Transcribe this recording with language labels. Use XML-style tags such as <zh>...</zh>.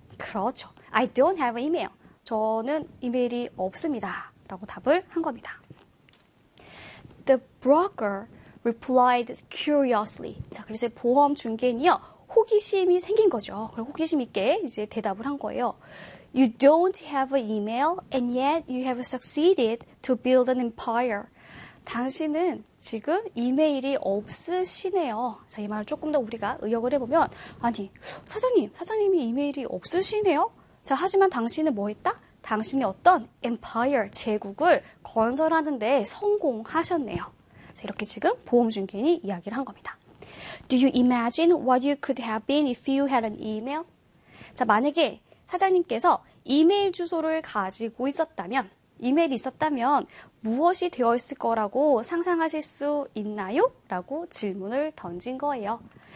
<en>그렇죠. I don't have an email.</en> <ko>저는 이메일이 없습니다. 라고 답을 한 겁니다.</ko> <en>The broker replied curiously.</en> <ko>자, 그래서 보험 중개인이요. 호기심이 생긴 거죠. 그리고 호기심 있게 이제 대답을 한 거예요.</ko> <en>You don't have an email and yet you have succeeded to build an empire.</en> <ko>당신은 지금 이메일이 없으시네요. 자, 이 말을 조금 더 우리가 의역을 해보면 아니, 사장님이 이메일이 없으시네요? 자, 하지만 당신은 뭐 했다? 당신의 어떤 empire, 제국을 건설하는데 성공하셨네요. 이렇게 지금 보험 중개인이 이야기를 한 겁니다.</ko> <en>Do you imagine what you could have been if you had an email?</en> <ko>자, 만약에 사장님께서 이메일 주소를 가지고 있었다면, 이메일이 있었다면 무엇이 되어 있을 거라고 상상하실 수 있나요? 라고 질문을 던진 거예요.</ko>